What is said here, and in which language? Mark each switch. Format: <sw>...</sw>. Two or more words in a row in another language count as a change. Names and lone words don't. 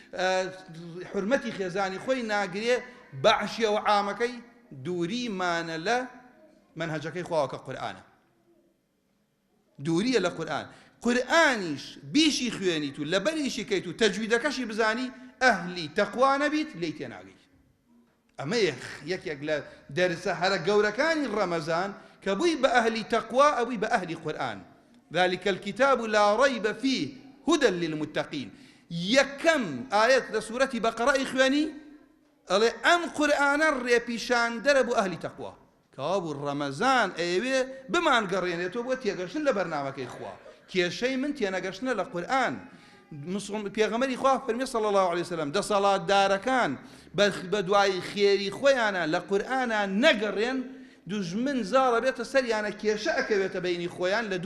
<ckb>حورمەتی خێزانی خۆی ناگرێ بەعشیە و عامەکەی دووریمانە لە منهەجەکەی خواوە کە قورئانە دووریە لە قورئان قورئانیش بیشی خوێنیت و لەبەریشی کەیت و تەجویدەکەشی بزانی ئەهلی تەقوا نەبیت لێی تێناگەیت ئەمە یەکێک لە دەرسە هەرە گەورەکانی ڕەمەزان کە بووی بە ئەهلی تەقوا ئەوی بە ئەهلی قورئان</ckb> <ar>ذلك الكتاب لا ريب فيه هدى للمتقين</ar> <ckb>یەکەم ئاەت لە سوورەتی بەقەڕە خوێنی ئەڵێ ئەم قورئانە ڕێپیشاندەرە بۆ ئەهلی تەقوا کەوا بوو ڕەمەزان ئەیەوێ بمان گەڕێنێتەوە بۆ تێگەشتن لە بەرنامەکەی خوا کێشەی من تێنەگەشتنە لە قورئان پێغەمبەری خوا فەرمی</ckb> <ar>صلی الله علیه وسلم</ar> <ckb>دەسەڵاتدارەکان بە دوای خێری خۆیانە لە قورئانە نەگەڕێن دوژمن زاڵە بێتە سەریانە کێشە ئەکەوێتە بەینی خۆیان لە</ckb>